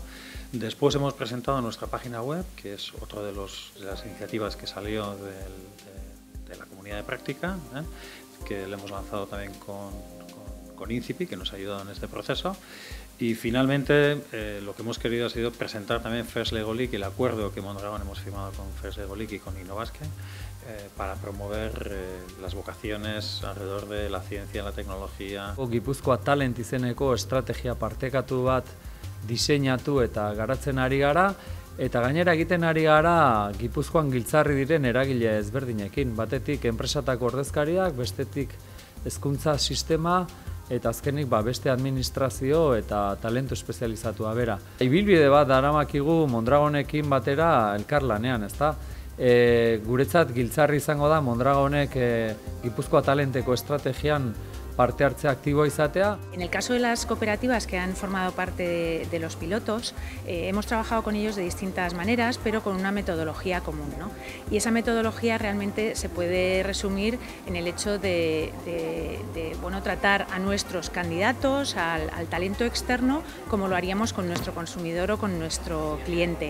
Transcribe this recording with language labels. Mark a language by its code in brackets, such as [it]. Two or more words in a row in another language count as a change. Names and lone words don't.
[es] Después hemos presentado nuestra página web, que es otra de las iniciativas que salió de la comunidad de práctica, que le hemos lanzado también con INCIPI, que nos ha ayudado en este proceso. Y finalmente lo que hemos querido ha sido presentar también First Lego League, el acuerdo que Mondragón hemos firmado con First Lego League y con Innovasque para promover las vocaciones alrededor de la ciencia y la tecnología. [eu] Gipuzkoa Talent izeneko estrategia partekatu bat diseinatu eta garatzen ari gara, eta gainera egiten ari gara Gipuzkoan giltzarri diren eragile ezberdinekin, batetik enpresatako ordezkariak, bestetik hezkuntza sistema, eta azkenik beste administrazio eta talentu espezializatua bera. Ibilbide bat daramakigu Mondragonekin batera elkarlanean, ezta? Guretzat giltzarri izango da Mondragonek Gipuzkoa Talenteko estrategian parte hartzea aktiboa izatea. [es] En el caso de las cooperativas que han formado parte de los pilotos, hemos trabajado con ellos de distintas maneras, pero con una metodología común, ¿no? Y esa metodología realmente se puede resumir en el hecho de tratar a nuestros candidatos, al talento externo, como lo haríamos con nuestro consumidor o con nuestro cliente.